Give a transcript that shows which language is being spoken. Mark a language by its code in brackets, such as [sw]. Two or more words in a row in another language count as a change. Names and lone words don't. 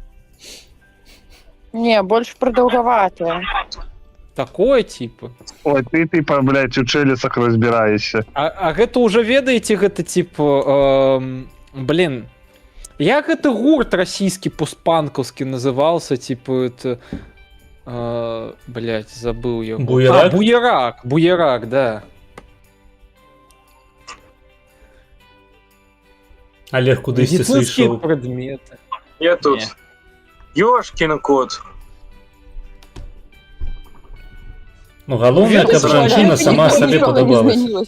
[be] Не, больш прадаўгаватае. Такое, типа. [ru] Ой, ты, блядь, у челюсах разбираешься. [be] А гэта уже ведаеце, гэта, типа, блин, як гэты гурт расійскі постпанкаўскі назывался, типа, это... [ru] блядь, забыл я. Буерак? Буерак, да. [be] Олег, кудысьці сышоў? [ru] Предметы. [be] Я тут. [ru] Ёшкин кот. [be] Ну, галоўнае, каб жанчына сама сабе падабалася.